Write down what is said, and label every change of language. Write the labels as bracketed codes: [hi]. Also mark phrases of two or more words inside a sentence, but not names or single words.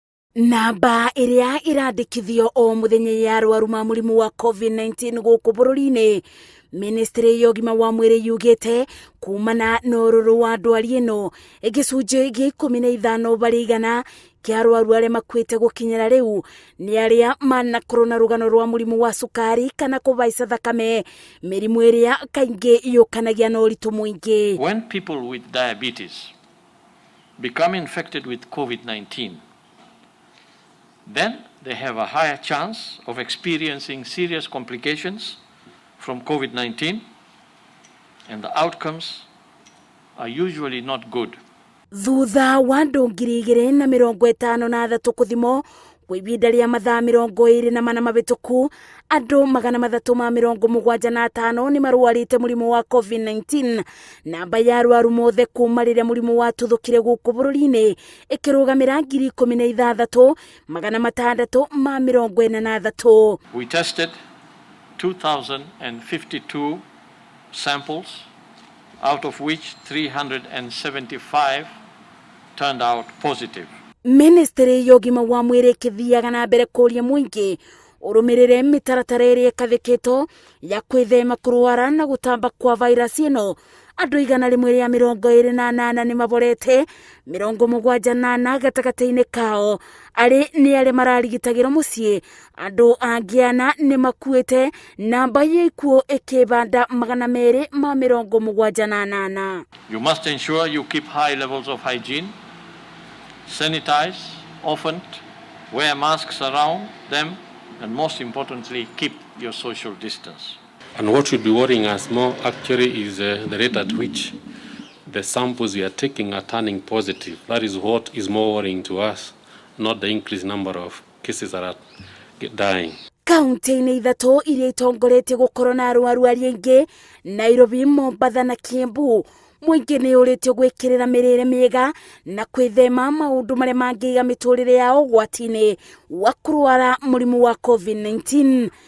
[ki] Namba iria irandikithio o muthenya ya arwaru ma murimu wa COVID-19 guku bururi-ini, Ministry ya Ugima wa Mwiri yugite kumana na ururu wa ndwari ino igicunji gia 15 bari igana kia arwaru aria makwite gukinyira riu ni aria manakorwo na rugano rwa murimu wa sukari kana kubaica thakame, mirimu iria kaingi yukanagia na uritu muingi. [en] When people with diabetes become infected with COVID-19, then they have a higher chance of experiencing serious complications from COVID-19, and the outcomes are usually not good. [ki] Thutha wa andu 2,053 kuthimo kwa ibinda ria mathaa 24 mabituku, andu 375 ni marwarite murimu wa COVID-19. Namba ya arwaru mothe kuma riria murimu watuthukire guku bururi-ini ikirugamira 16,643. [en] We tested 2,052 samples, out of which 375 turned out positive. [ki] Ministry ya Ugima wa Mwiri kithiaga na mbere kuria muingi urumirire mitaratara iria ikathikitwo ya kwithema kurwara na gutamba kwa virus ino. Andu 128 ni maborete, 78 gatagati-ini kao ari ni aria mararigitagirwo mucii. Andu angiana ni makuite, namba ya ikuo ikibanda 278. [en] You must ensure you keep high levels of hygiene, sanitize often, wear masks around them, and most importantly, keep your social distance. And what should be worrying us more actually is the rate at which the samples we are taking are turning positive. That is what is more worrying to us, not the increased number of cases that are dying. [ki] Kaunti-ini ithatu iria itongoretie gukorwo na arwaru aria aingi, Nairobi, Mombasa na Kiambu, muingi ni uritio gwikirira mirire miega na kwithema maundu maria mangiiga miturire yao gwati-ini wa kurwara murimu wa COVID-19.